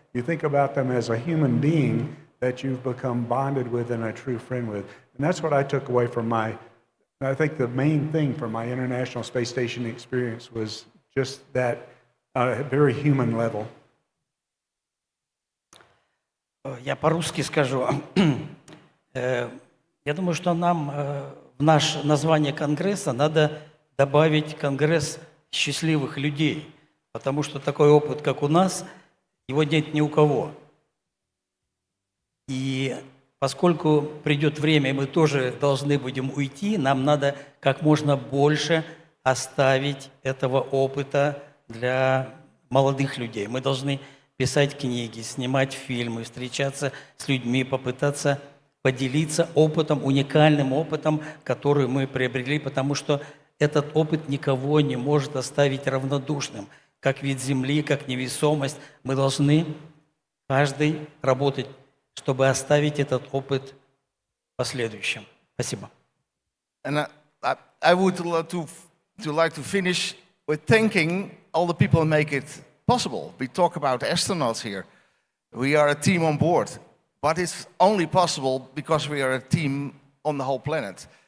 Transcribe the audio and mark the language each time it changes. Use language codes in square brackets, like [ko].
[en] You think about them as a human being that you've become bonded with and a true friend with. And that's what I took away from I think the main thing from my International Space Station experience was just that very human level. [ru] Я по-русски скажу. Я думаю, что нам в наше название Конгресса надо добавить Конгресс счастливых людей, потому что такой опыт, как у нас, его нет ни у кого. И поскольку придет время, и мы тоже должны будем уйти, нам надо как можно больше оставить этого опыта для молодых людей. Мы должны писать книги, снимать фильмы, встречаться с людьми, попытаться поделиться опытом, уникальным опытом, который мы приобрели, потому что этот опыт никого не может оставить равнодушным. Как вид Земли, как невесомость, мы должны каждый работать, чтобы оставить этот опыт последующим. Спасибо. [en] And I would like to finish with thanking all the people who make it possible. We talk about astronauts here. We are a team on board, but it's only possible because we are a team on the whole planet.